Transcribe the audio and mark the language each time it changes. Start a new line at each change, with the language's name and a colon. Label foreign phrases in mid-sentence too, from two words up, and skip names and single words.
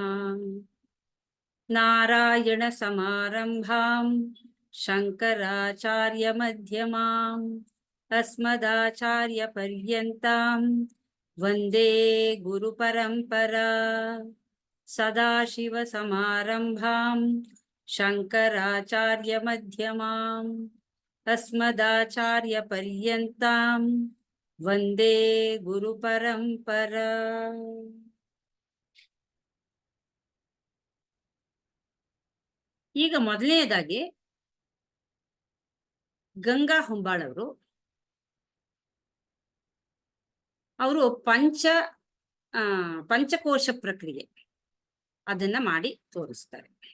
Sanskrit: ನಾರಾಯಣ ಸಮಾರಂಭಾಂ ಶಂಕರಾಚಾರ್ಯ ಮಧ್ಯಮಾಂ ಅಸ್ಮದಾಚಾರ್ಯ ಪರ್ಯಂತಾಂ ವಂದೇ ಗುರು ಪರಂಪರಾ. ಸದಾಶಿವ ಸಮಾರಂಭಾಂ ಶಂಕರಾಚಾರ್ಯ ಮಧ್ಯಮಾಂ ಅಸ್ಮದಾಚಾರ್ಯ ಪರ್ಯಂತಾಂ ವಂದೇ ಗುರು ಪರಂಪರಾ.
Kannada: ಈಗ ಮೊದಲನೇದಾಗಿ ಗಂಗಾ ಹೊಂಬಾಳ್ ಅವರು ಪಂಚಕೋಶ ಪ್ರಕ್ರಿಯೆ ಅದನ್ನ ಮಾಡಿ ತೋರಿಸ್ತಾರೆ.